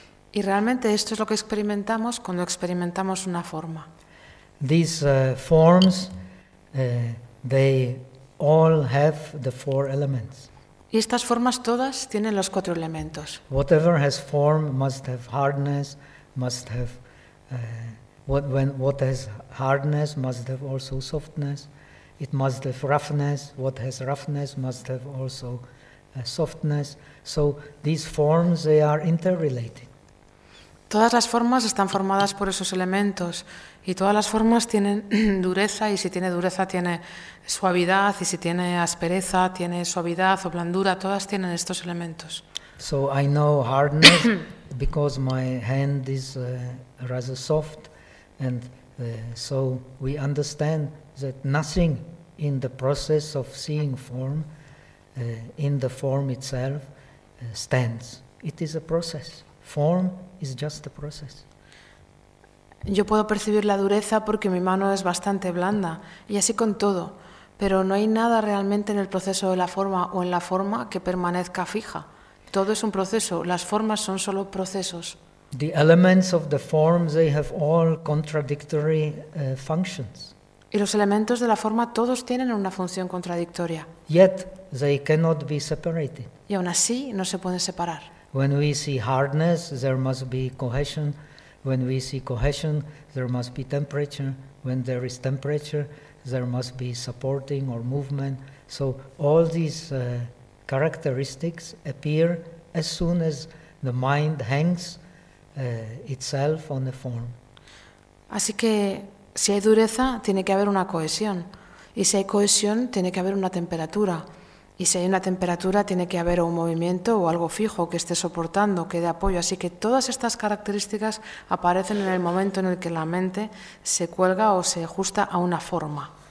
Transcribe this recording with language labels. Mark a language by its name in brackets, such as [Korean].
[Spanish] Y realmente esto es lo que experimentamos cuando experimentamos una forma. [English] These forms, they all have the four elements. [Spanish] Y estas formas todas tienen los cuatro elementos. [English] Whatever has form must have hardness, must have what has hardness must have also softness. It must have roughness. What has roughness must have also softness. So these forms, they are interrelated. [Spanish] Todas las formas están formadas por esos elementos y todas las formas tienen dureza, y si tiene dureza tiene suavidad, y si tiene aspereza tiene suavidad o blandura. Todas tienen estos elementos. [English] So I know hardness because my hand is rather soft, and so we understand that nothing in the process of seeing form, in the form itself, stands. It is a process. Form is just a process. [Spanish] Yo puedo percibir la dureza porque mi mano es bastante blanda, y así con todo, pero no hay nada realmente en el proceso de la forma o en la forma que permanezca fija. Todo es un proceso, las formas son solo procesos. [English] The elements of the form, they have all contradictory functions. [Spanish] Y los elementos de la forma todos tienen una función contradictoria. [English] Yet they cannot be separated. [Spanish] Y aún así no se pueden separar. [English] When we see hardness, there must be cohesion. When we see cohesion, there must be temperature. When there is temperature, there must be supporting or movement. So all these characteristics appear as soon as the mind hangs itself on the form. [Spanish] Así que si hay dureza, tiene que haber una cohesión. Y si hay cohesión, tiene que haber una temperatura. Y si hay una temperatura, tiene que haber un movimiento o algo fijo que esté soportando, que dé apoyo. Así que todas estas características aparecen en el momento en el que la mente se cuelga o se ajusta a una forma.